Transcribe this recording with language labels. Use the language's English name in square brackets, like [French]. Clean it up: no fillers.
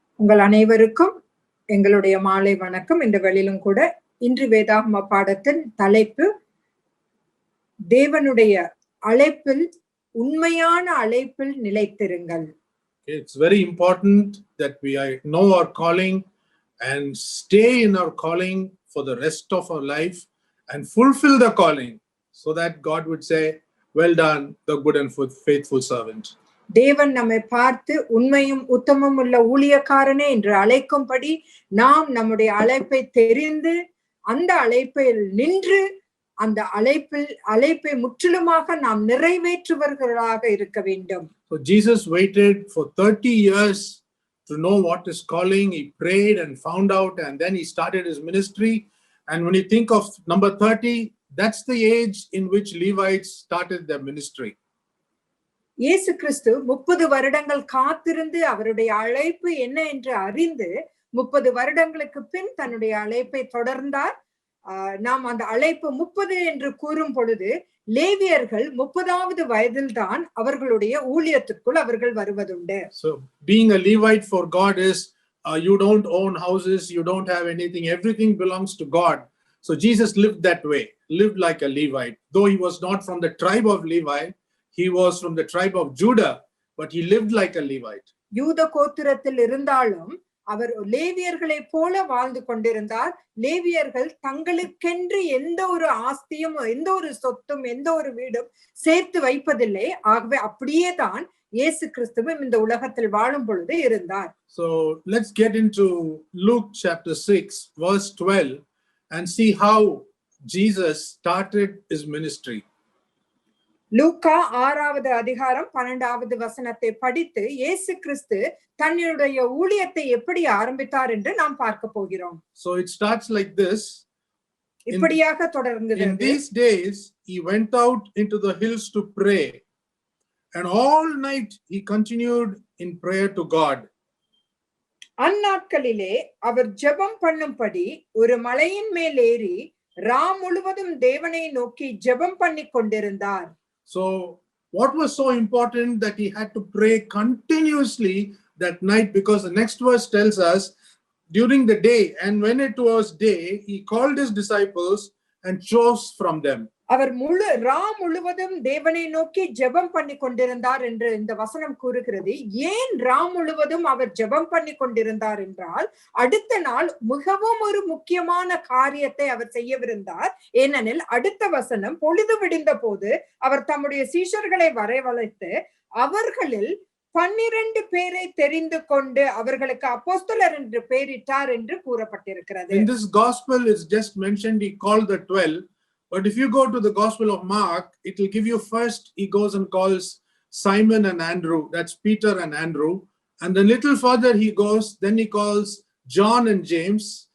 [Tamil] உங்கள் அனைவருக்கும் எங்களுடைய மாலை வணக்கம். இந்த வேளையிலும் கூட இன்று வேதாகம பாடத்தின் தலைப்பு தேவனுடைய அழைப்பில், உண்மையான அழைப்பில் நிலைத்திருங்கள். [English] It's very important that we know our calling and stay in our calling for the rest of our life and fulfill the calling so that God would say, well done, the good and faithful servant. [Tamil] தேவன் நம்மை பார்த்து உண்மையும் உத்தமம் உள்ள ஊழியக்காரனே என்று அழைக்கும்படி நாம் நம்முடைய அழைப்பை தெரிந்து அந்த அழைப்பில் நின்று அந்த அழைப்பை முற்றிலுமாக நாம் நிறைவேற்றுவர்களாக இருக்க வேண்டும். [English] So Jesus waited for 30 years to know what is calling. He prayed and found out, and then he started his ministry. And when you think of number 30, that's the age in which Levites started their ministry. [Tamil] இயேசு கிறிஸ்து 30 வருடங்கள் காத்திருந்து அவருடைய அழைப்பு என்ன என்று அறிந்து 30 வருடங்களுக்கு பின் தன்னுடைய அழைப்பை தொடர்ந்தார். நாம் அந்த அழைப்பு 30 என்று கூறும் பொழுது லேவியர்கள் 30வது வயதில் தான் அவர்களுடைய ஊழியத்திற்குள் அவர்கள் வருவதுண்டு. [English] So being a Levite for God is you don't own houses, you don't have anything, everything belongs to God. So Jesus lived that way, lived like a Levite. Though he was not from the tribe of Levi, he was from the tribe of Judah, but he lived like a Levite. [Tamil] யூத கோத்திரத்தில் இருந்தாலும் அவர் லேவியர்களை போல வாழ்ந்து கொண்டிருந்தார். லேவியர்கள் தங்களுக்கென்று எந்த ஒரு ஆஸ்தியும், எந்த ஒரு சொத்தும், எந்த ஒரு வீடும் சேர்த்து வைப்பதில்லை. ஆகவே அப்படியே தான் இயேசு கிறிஸ்துவும் இந்த உலகத்தில் வாழும் பொழுது இருந்தார். [English] So let's get into Luke chapter 6 verse 12 and see how Jesus started his ministry. [Tamil] லூக்கா 6வது அதிகாரம் 12வது வசனத்தை படித்து இயேசு கிறிஸ்து தன்னுடைய ஊழியத்தை எப்படி ஆரம்பித்தார் என்று நாம் பார்க்க போகிறோம். [English] So it starts like this. [Tamil] இப்படியாக தொடர்கிறது. [English] In these days he went out into the hills to pray, and all night he continued in prayer to God. [Tamil] அந்நாட்களிலே அவர் ஜெபம் பண்ணும்படி ஒரு மலையின் மேல் ஏறி ரா முழுவதும் தேவனை நோக்கி ஜெபம் பண்ணி கொண்டிருந்தார். [English] So what was so important that he had to pray continuously that night? Because the next verse tells us during the day, and when it was day, he called his disciples and chose from them. [Tamil] அவர் ரா முழுவதும் தேவனை நோக்கி ஜெபம் பண்ணி கொண்டிருந்தார் என்று இந்த வசனம் கூறுகிறது. ஏன் ரா முழுவதும் அவர் ஜெபம் பண்ணி கொண்டிருந்தார் என்றால், அடுத்த நாள் மிகவும் ஒரு முக்கியமான காரியத்தை அவர் செய்யவிருந்தார். ஏனெனில் அடுத்த வசனம், பொழுது விடிந்த போது அவர் தம்முடைய சீஷர்களை வரவழைத்து அவர்களில் 12 பேரை தெரிந்து கொண்டு அவர்களுக்கு அப்போஸ்தலர் என்று பெயரிட்டார் என்று கூறப்பட்டிருக்கிறது. [English] In this gospel is just mentioned he called the 12. But if you go to the Gospel of Mark, it will give you first he goes and calls Simon and Andrew, that's Peter and Andrew, and then little further he goes, then he calls John and James.